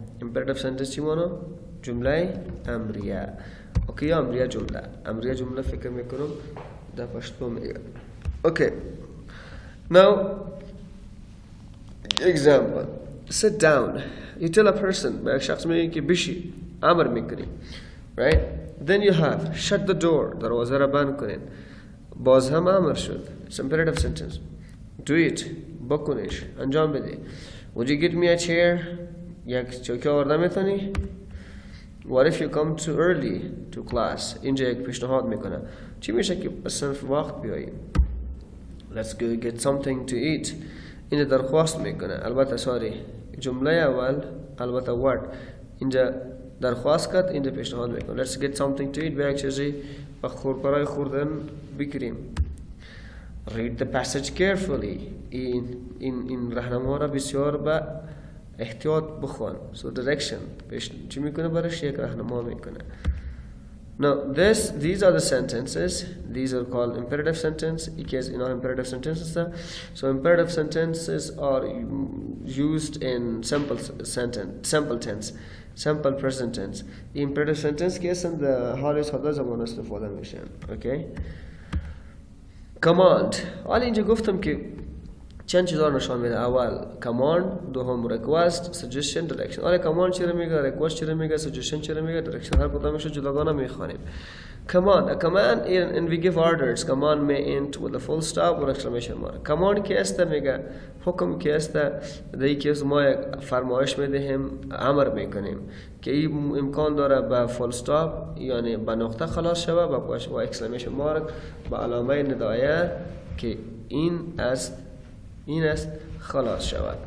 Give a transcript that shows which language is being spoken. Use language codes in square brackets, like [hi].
[fa] imperative sentence چی مانو؟ جمله امریه. اوکی، امریه جمله. امریه جمله فکر میکنم در پشتو میگه. [en] Okay. Now, example. Sit down. You tell a person, [fa] به یک شخص میگی که بشی، امر میکنی. [en] Right? Then you have shut the door. [fa] دروازه را بند کنین. باز هم امر شد. [en] It's imperative sentence. Do it. [fa] بکنیش. انجام بده. [en] Would you get me a chair? [fa] یک چوکه آورده میتونی؟ [en] What if you come too early to class? [fa] اینجا یک پیشنهاد میکنه. چی میشه که صرف وقت بیاییم؟ [en] Let's go get something to eat. [fa] اینجا درخواست میکنه. البته جمله اول البته what اینجا درخواست کرد اینجا پیشنهاد میکنم [en] let's get something to eat [fa] برای چیزی برای خوردن بگیریم. [en] read the passage carefully [fa] این راهنما را بسیار با احتیاط بخوان. so direction چی میکنه برایش یک راهنما میکنه. [en] Now these are the sentences. These are called imperative sentence. Imperative sentences. So imperative sentences are used in simple tense, simple present tense. Imperative sentence case in the [fa] حال ساده زمان استفاده میشن. [en] Okay. Command. [fa] حالا اینجا گفتم که چند چیزا نشان میده. اول command، دوم request، suggestion، direction. آره command چی رو میگه، request چی رو میگه، suggestion چی رو میگه، direction هر کدامش رو جداگانه میخوانیم. [en] Command. A command and we give orders. Command may end with a full stop or exclamation mark. [fa] Command که است میگه حکم که است دیگه که ما یک فرمایش میدهیم امر میکنیم که این امکان داره با full stop یعنی با نقطه خلاص شوه با exclamation mark با علامه ندایه که این است خلاص شود.